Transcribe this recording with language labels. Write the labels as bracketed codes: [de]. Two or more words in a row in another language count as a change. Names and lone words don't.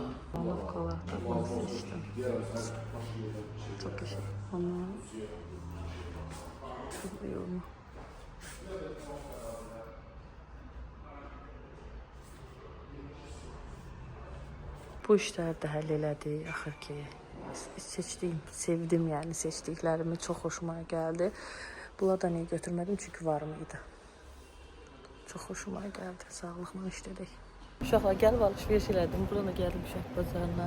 [tr] Allah kola. Çok teşekkür ederim. Çok iyi oldu. [az] Bu işləri də həll elədik. Axır ki, seçdiyim, sevdim yəni seçdiklərimi çox xoşuma gəldi. Bunları da niyə götürmədim? Çünki varım idi. Çox xoşuma gəldi. Sağlıqla işlədik. Uşaqlar gəlib alış-veriş elədim. Bura da gəldim uşaq bazarına.